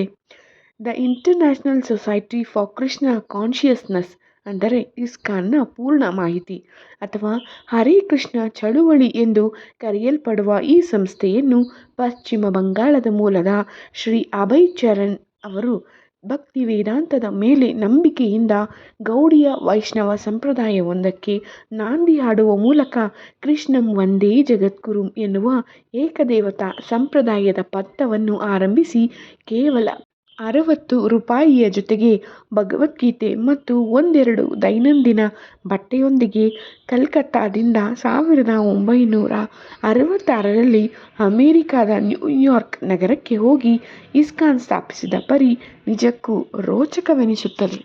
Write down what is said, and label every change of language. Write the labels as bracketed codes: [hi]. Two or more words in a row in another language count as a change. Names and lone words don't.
[kn] ದ ಇಂಟರ್ನ್ಯಾಷನಲ್ ಸೊಸೈಟಿ ಫಾರ್ ಕೃಷ್ಣ ಕಾನ್ಷಿಯಸ್ನೆಸ್ ಅಂದರೆ ಇಸ್ಕಾನ್ನ ಪೂರ್ಣ ಮಾಹಿತಿ ಅಥವಾ ಹರೇ ಕೃಷ್ಣ ಚಳುವಳಿ ಎಂದು ಕರೆಯಲ್ಪಡುವ ಈ ಸಂಸ್ಥೆಯನ್ನು ಪಶ್ಚಿಮ ಬಂಗಾಳದ ಮೂಲದ ಶ್ರೀ ಅಭಯ್ ಚರಣ್ ಅವರು ಭಕ್ತಿ ವೇದಾಂತದ ಮೇಲೆ ನಂಬಿಕೆಯಿಂದ ಗೌಡಿಯ ವೈಷ್ಣವ ಸಂಪ್ರದಾಯವೊಂದಕ್ಕೆ ನಾಂದಿ ಹಾಡುವ ಮೂಲಕ [sa] ಕೃಷ್ಣಂ ವಂದೇ ಜಗದ್ಗುರುಂ [kn] ಎನ್ನುವ ಏಕದೇವತಾ ಸಂಪ್ರದಾಯದ ಪಥವನ್ನು ಆರಂಭಿಸಿ ಕೇವಲ 60 ರೂಪಾಯಿಯ ಜೊತೆಗೆ ಭಗವದ್ಗೀತೆ ಮತ್ತು ಒಂದೆರಡು ದೈನಂದಿನ ಬಟ್ಟೆಯೊಂದಿಗೆ ಕಲ್ಕತ್ತಾದಿಂದ 1966ರಲ್ಲಿ ಅಮೆರಿಕದ ನ್ಯೂಯಾರ್ಕ್ ನಗರಕ್ಕೆ ಹೋಗಿ ಇಸ್ಕಾನ್ ಸ್ಥಾಪಿಸಿದ ಪರಿ ನಿಜಕ್ಕೂ ರೋಚಕವೆನಿಸುತ್ತದೆ.